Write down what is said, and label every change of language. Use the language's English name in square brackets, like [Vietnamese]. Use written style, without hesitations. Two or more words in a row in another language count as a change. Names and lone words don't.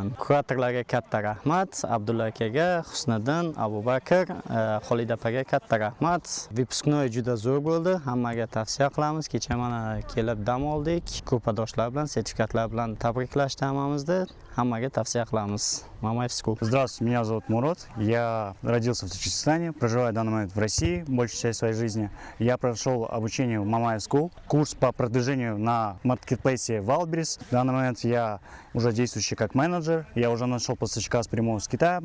[Uzbek] Kuratorlarga katta rahmat, Abdulla akaga, Husniddin, Abubakr, Xolida opaga katta rahmat. Выпускной juda zo'r bo'ldi. Hammaga tavsiya qilamiz. Kecha mana kelib dam oldik. Ko'padoshlar bilan, sertifikatlar bilan tabriklashdi hammamizni. Hammaga tavsiya qilamiz. Mamayev School. [Russian] Здравствуйте, меня зовут Мурод. Я родился в Таджикистане, проживаю в данный момент в России большую часть своей жизни. Я прошел обучение в Mamayev School, курс по продвижению на маркетплейсе Wildberries. В данный момент я уже действующий как менеджер. Я уже нашел поставщика с прямого с Китая.